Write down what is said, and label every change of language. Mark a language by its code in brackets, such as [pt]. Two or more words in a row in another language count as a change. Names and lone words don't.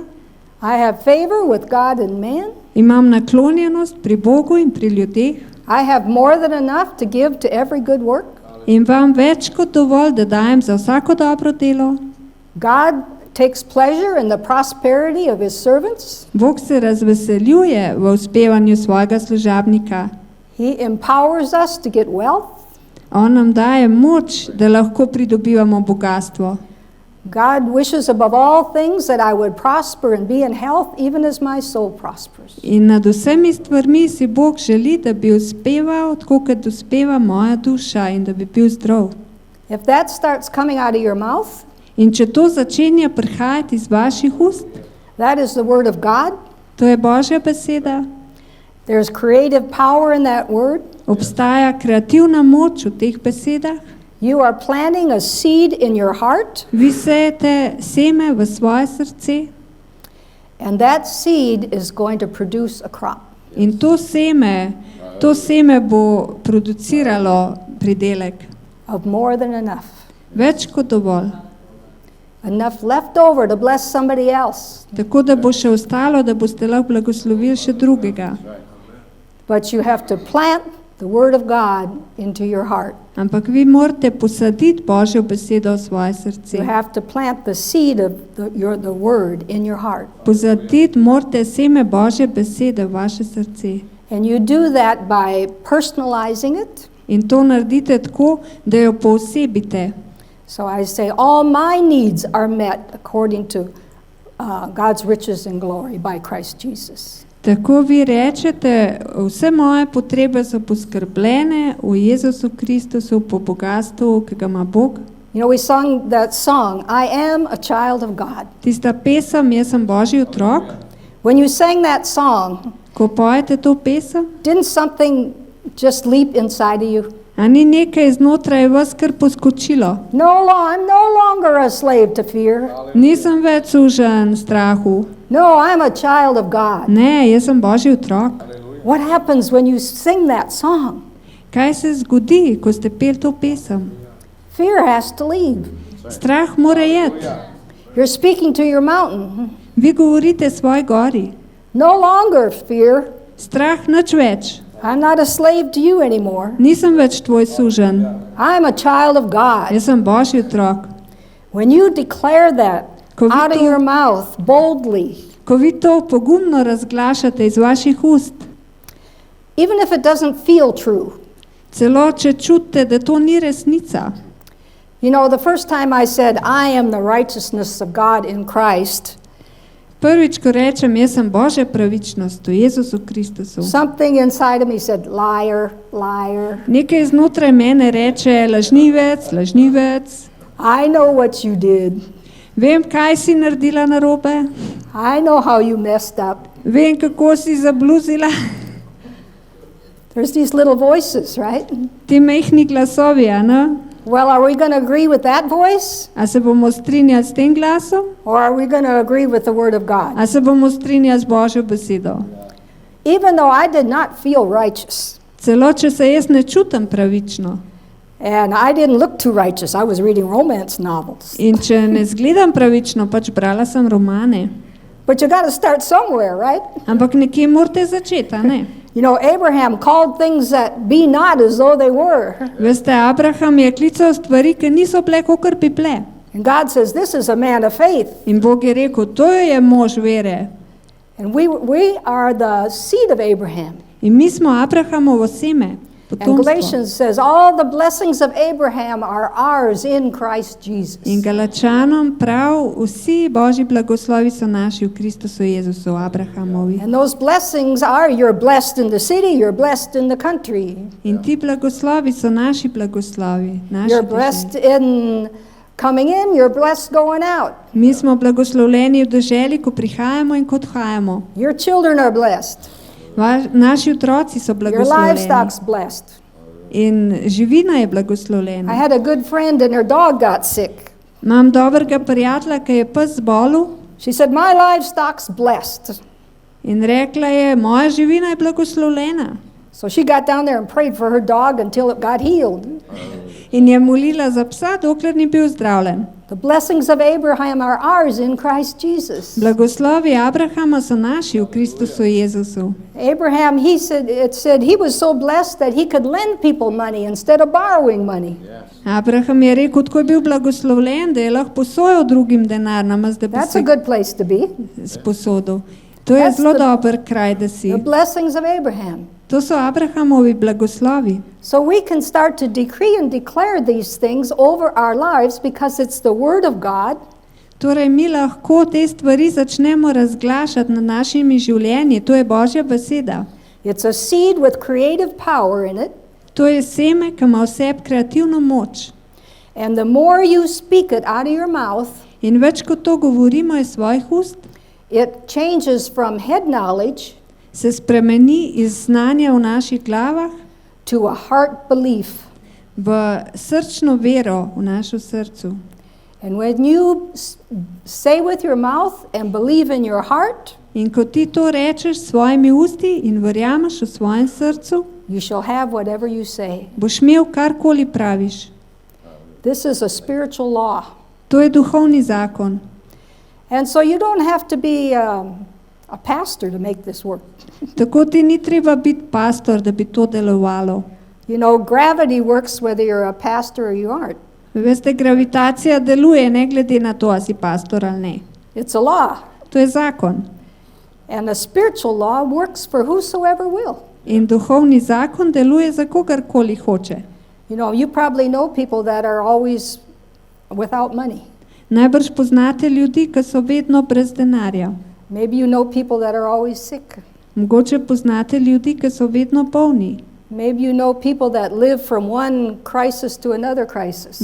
[en] I have favor with God and man. [sl] Imam naklonjenost pri Bogu in pri ljudeh. [en] I have more than enough to give to every good work. [sl] In vam več kot dovolj, da dajem za vsako dobro delo. [en] God takes pleasure in the prosperity of his servants. [sl] Bog se razveseljuje v uspevanju svojega služabnika. [en] He empowers us to get wealth. [sl] On nam daje moč, da lahko pridobivamo bogatstvo. [en] God wishes above all things that I would prosper and be in health, even as my soul prospers. [sl] In nad vsemi stvarmi si Bog želi, da bi uspeval, tako kot uspeva moja duša in da bi bil zdrav. [en] If that starts coming out of your mouth, [sl] In če to začenja prihajati iz vaših ust, [en] that is the word of God. [sl] to je Božja beseda, [en] There's creative power in that word. [sl] obstaja kreativna moč v teh besedah. [en] You are planting a seed in your heart, [sl] Vi sejete seme v svoje srce [en] and that seed is going to produce a crop. [sl] in to seme bo produciralo pridelek. [en] Of more than enough. [sl] Več kot dovolj. [en] Enough left over to bless somebody else. [sl] Tako da bo še ostalo, da boste lahko blagoslovili še drugega. [en] But you have to plant the word of God into your heart. [sl] Ampak vi morate posaditi Božjo besedo v svoje srce. [en] You have to plant the seed of the word in your heart. [sl] Posaditi morate seme Božje besede v vaše srce. [en] And you do that by personalizing it. [sl] In to naredite tako, da jo poosebite. [en] So I say, all my needs are met according to God's riches and glory by Christ Jesus. [sl] Tako vi rečete, vse moje potrebe so poskrbljene v Jezusu Kristusu po bogastvu, ki ga ima Bog. [en] You know, we sung that song, I am a child of God. [sl] Tista pesem, jaz sem Božji otrok. [en] When you sang that song, [sl] Ko pojete to pesem, [en] didn't something just leap inside of you? [sl] a ni nekaj znotraj vas kar poskočilo. [en] I'm no longer a slave to fear. [sl] Nisem več sužen strahu. [en] No, I'm a child of God. [sl] Ne, jaz sem Božji otrok. [en] What happens when you sing that song? [sl] Kaj se zgodi, ko ste peli to pesem? [en] Fear has to leave. [sl] Strah mora jeti. [en] You're speaking to your mountain. [sl] Vi govorite svoj gori. [en] No longer fear. [sl] Strah nič več. [en] I'm not a slave to you anymore. [sl] Nisem več tvoj sužen. [en] I'm a child of God. [sl] Jaz sem Božji otrok. [en] When you declare that [sl] Ko vi [en] out of [sl] to- [en] your mouth boldly, [sl] Ko vi to pogumno razglašate iz vaših ust, [en] even if it doesn't feel true. [sl] celo če čutite, da to ni resnica. [en] You know, the first time I said, I am the righteousness of God in Christ, [sl] Prvič, ko rečem, jaz sem Božja pravičnost v Jezusu Kristusu, [en] something inside of me said, liar, liar. [sl] nekaj znotraj mene reče, lažnivec, lažnivec. [en] I know what you did. [sl] Vem, kaj si naredila narobe. [en] I know how you messed up. [sl] Vem, kako si zabluzila. [en] There's these little voices, right? [sl] Ti majhni glasovi, a ne? [en] Well, are we going to agree with that voice? [sl] A se bomo strinjali s tem glasom? [en] Or are we going to agree with the Word of God? [sl] A se bomo strinjali z Božjo besedo? [en] Even though I did not feel righteous, [sl] Celo, če se jaz ne čutim pravično. [en] and I didn't look too righteous, I was reading romance novels. [sl] In če ne zgledam pravično, pač brala sem romane. [en] But you got to start somewhere, right? [sl] Ampak nekje morate začeti, a ne? [en] You know, Abraham called things that be not as though they were. [sl] Veste, Abraham je klical stvari, ki niso bile, kakor bi bile. [en] And God says, this is a man of faith. [sl] In Bog je rekel, to je mož vere. [en] And we are the seed of Abraham. [sl] In mi smo Abrahamovo seme. [en] And [sl] potomstvo. [en] Galatians says, all the blessings of Abraham are ours in Christ Jesus. [sl] In Galačanom prav vsi Božji blagoslovi so naši v Kristusu Jezusu, Abrahamovi. [en] And those blessings are, you're blessed in the city, you're blessed in the country. [sl] In ti blagoslovi so naši blagoslovi, naši [en] You're [sl] deželi. [en] blessed in coming in, you're blessed going out. [sl] Mi smo blagoslovljeni v deželi, ko prihajamo in ko odhajamo. [en] Your children are blessed. [sl] Naši otroci so [en] Your [sl] blagoslovljeni [en] livestock's blessed. [sl] in živina je [en] I [sl] blagoslovljena. [en] had a good friend and her dog got sick. [sl] Imam dobrega prijatelja, ki je pes zbolel [en] She said, my livestock's blessed. [sl] in rekla je, moja živina je blagoslovljena. [en] So she got down there and prayed for her dog until it got healed. [sl] In je molila za psa, dokler ni bil zdravljen. [en] The blessings of Abraham are ours in Christ Jesus. [sl] Blagoslovi Abrahama so naši v Kristusu Jezusu. [en] Abraham, it said he was so blessed that he could lend people money instead of borrowing money. [sl] Abraham je rekel, tako je bil blagoslovljen, da je lahko posojal drugim denar, namesto da bi [en] That's a [sl] se [en] good place to be. [sl] sposodil. To je [en] That's [sl] zelo [en] the- [sl] dober kraj, da si. [en] The blessings of Abraham. [sl] To so Abrahamovi blagoslovi. [en] So we can start to decree and declare these things over our lives because it's the Word of God. [sl] Torej, mi lahko te stvari začnemo razglašati na našimi življenji. To je Božja beseda. [en] It's a seed with creative power in it. [sl] To je seme, ki ima v sebi kreativno moč. [en] And the more you speak it out of your mouth, [sl] In več kot to govorimo iz svojih ust, [en] it changes from head knowledge [sl] se spremeni iz znanja v naših glavah [en] to a heart belief. [sl] v srčno vero v našem srcu. [en] And when you say with your mouth and believe in your heart, [sl] In ko ti to rečeš s svojimi usti in verjameš v svojem srcu, [en] you shall have whatever you say. [sl] boš imel karkoli praviš. [en] This is a spiritual law. [sl] To je duhovni zakon. [en] And so you don't have to be a pastor to make this work. [sl] Tako ti ni treba biti pastor, da bi to delovalo. [en] You know, gravity works whether you're a pastor or you aren't. [sl] Veste, gravitacija deluje ne glede na to, a si pastor ali ne. [en] It's a law. [sl] To je zakon. [en] And a spiritual law works for whosoever will. [sl] In duhovni zakon deluje za kogarkoli hoče. [en] You know, you probably know people that are always without money. [sl] Najbrž poznate ljudi, ki so vedno brez denarja. [en] Maybe you know people that are always sick. [sl] Mogoče poznate ljudi, ki so vedno bolni. [en] Maybe you know people that live from one crisis to another crisis.